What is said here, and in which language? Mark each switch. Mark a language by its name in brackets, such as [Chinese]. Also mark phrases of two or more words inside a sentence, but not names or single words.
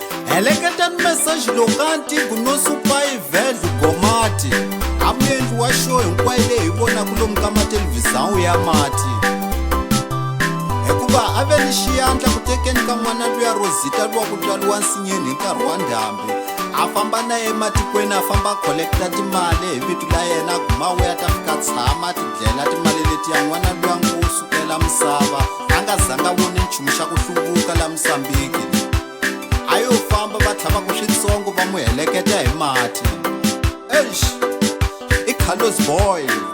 [Tsonga] Heleketani message lokanti kuno [English] super event [Tsonga] Gomati amendli wa show hinkwayo leyi hi vonaka lomu ka mathelevhizhawu ya mati hikuva a ve ni xiyandla ku tekeni ka n'wana luya Rosita luwa ku tswaliwa nsinyeni hi nkarhi wa ndhambi a famba na ematikweni a famba collecta timali hi vito la yena gumawe ya ta fika tshama tidlela timali leti ya n'wana luya ngo sukela misava a nga zanga voni nchumu xa ku hluvuka la Msambiki ayo famba va tlhava ku switsongo va mu heleketa hi mati eish i Carlos Boy